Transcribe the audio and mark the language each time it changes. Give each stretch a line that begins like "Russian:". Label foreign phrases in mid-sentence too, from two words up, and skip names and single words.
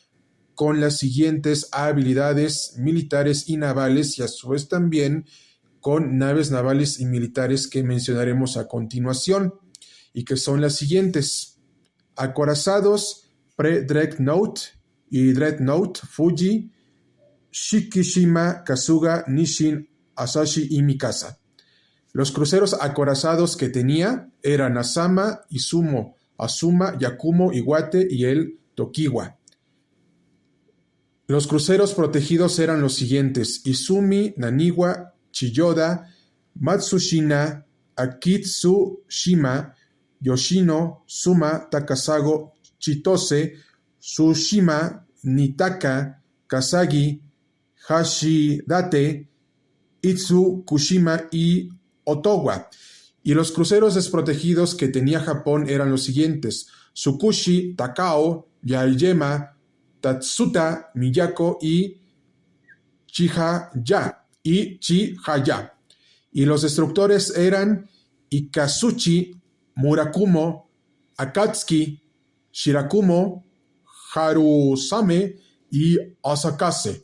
Spanish: con las siguientes habilidades militares y navales y a su vez también con naves navales y militares que mencionaremos a continuación y que son las siguientes: acorazados pre-Dreadnought y Dreadnought Fuji, Shikishima, Kasuga, Nishin, Asahi y Mikasa. Los cruceros acorazados que tenía eran Asama, Izumo, Azuma, Yakumo, Iwate y el Tokiwa. Los cruceros protegidos eran los siguientes: Izumi, Naniwa, Chiyoda, Matsushina, Akitsushima, Yoshino, Suma, Takasago, Chitose, Tsushima, Nitaka, Kasagi, Hashidate, Itsukushima y Otowa. Y los cruceros desprotegidos que tenía Japón eran los siguientes: Tsukushi, Takao, Yaeyama, Tatsuta, Miyako y Chihaya. Y los destructores eran Ikazuchi, Murakumo, Akatsuki, Shirakumo, Harusame y Asakase.